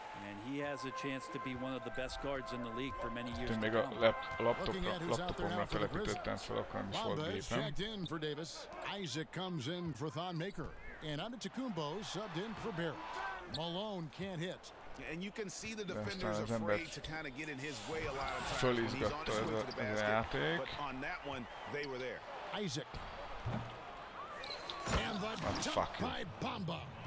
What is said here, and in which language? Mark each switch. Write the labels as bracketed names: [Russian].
[English] And he has a chance to be one of the best guards in the league for many years to come. [Hungarian] Még a laptopomra telepítettem fel, akkor nem is volt gépem. [English] Checked in for Davis. Isaac comes in for Thon Maker. And Antetokounmpo subbed in for Barrett. Malone can't hit. And you can see the defenders afraid to kind of get in his way a lot of times when he's on his way to the basket. But on that one, they were there. Isaac. And the jump by Bamba.